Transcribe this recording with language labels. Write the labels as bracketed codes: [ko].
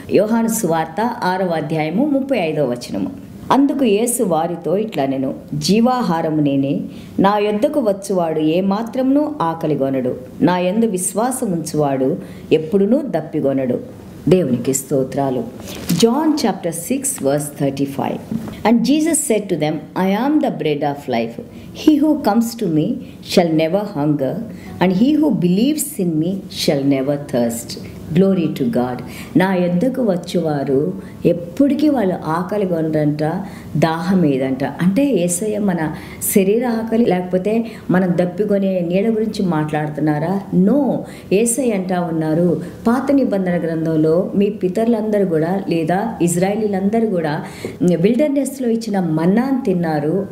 [te] యోహాను సువార్త 6వ అధ్యాయము 35వ వచనము. అందుకు యేసు వారితో ఇట్లనెను, జీవాహారము నేనే, నా యొద్దకు వచ్చువాడు ఏమాత్రమును ఆకలిగొనడు, నా యందు విశ్వాసముంచువాడు ఎప్పుడునూ దప్పిగొనడు. దేవునికి స్తోత్రాలు. [en] John chapter 6 verse 35. And Jesus said to them, I am the bread of life. He who comes to me shall never hunger, and he who believes in me shall never thirst. Glory to God. [te] నా యొద్దకు వచ్చేవారు ఎప్పటికీ వాళ్ళు ఆకలి కొనరంట, దాహం ఏదంట. అంటే యేసయ్య మన శరీర ఆకలి లేకపోతే మనం దప్పికొనే నీళ్ళ గురించి మాట్లాడుతున్నారా? నో. యేసయ్య అంటా ఉన్నారు, పాత నిబంధన గ్రంథంలో మీ పితరులందరూ కూడా లేదా ఇజ్రాయేలీలందరూ కూడా విల్డర్నెస్లో ఇచ్చిన మన్నాను తిన్నారు.